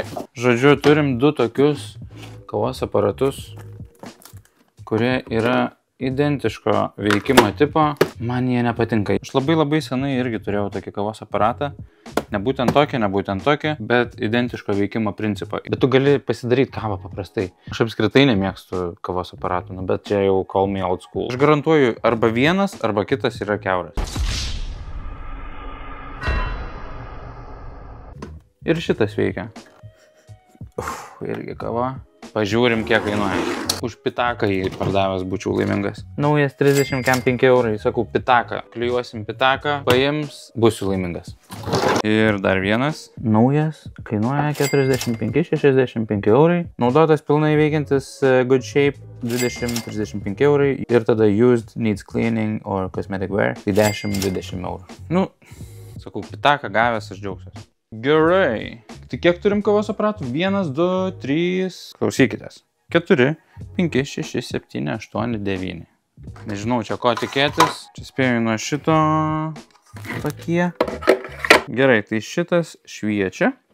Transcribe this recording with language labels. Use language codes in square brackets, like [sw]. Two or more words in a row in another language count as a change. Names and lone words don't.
[lt] Žodžiu, turim du tokius kavos aparatus, kurie yra identiško veikimo tipo. Man jie nepatinka. Aš labai senai irgi turėjau tokį kavos aparatą. Ne būtent tokį, bet identiško veikimo principą. Bet tu gali pasidaryti kavą paprastai. Aš apskritai nemėgstu kavos aparatų, bet čia jau [en] call me old school. [lt] Aš garantuoju, arba vienas, arba kitas yra kiauras. Ir šitas veikia. Irgi kava. Pažiūrim, kiek kainuoja. Už pitaką jį pardavęs būčiau laimingas. Naujas 35 eurai. Sakau, pitaką. Klijuosim pitaką, paims, būsiu laimingas. Ir dar vienas. Naujas. Kainuoja 45-65 eurai. Naudotas pilnai veikiantis [en] Good Shape [lt] 20-35 eurai. Ir tada [en] used, needs cleaning or cosmetic wear. [lt] Tai 10-20 eurų. Nu, sakau, pitaką gavęs, aš džiaugsiuos. Gerai. Tai kiek turim kavos aparatų? 1, 2, 3. Klausykitės. 4, 5, 6, 7, 8, 9. Nežinau, čia ko tikėtis. Čia spėjau nuo šito tokie. Gerai, tai šitas šviečia.